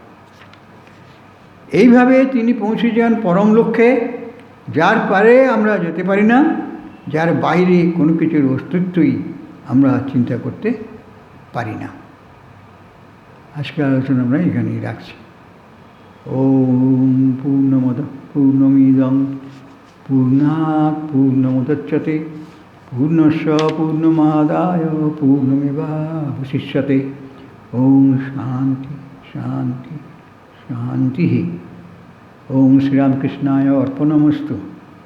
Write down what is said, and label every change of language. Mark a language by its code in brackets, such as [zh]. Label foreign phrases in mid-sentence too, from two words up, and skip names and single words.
[bn] এইভাবে তিনি পৌঁছে যান পরম লক্ষ্যে, যার পারে আমরা যেতে পারি না, যার বাইরে কোনো কিছুর অস্তিত্বই আমরা চিন্তা করতে পারি না। আজকের আলোচনা আমরা এখানেই রাখছি। [sa] ওম পূর্ণমদ পূর্ণমিদং পূর্ণাৎ পূর্ণমুদচ্যতে পূর্ণস্য পূর্ণমাদায় পূর্ণমেবাবশিষ্যতে। ওম শান্তি শান্তি শান্তি। ওম শ্রীরামকৃষ্ণায় অর্পণমস্তু।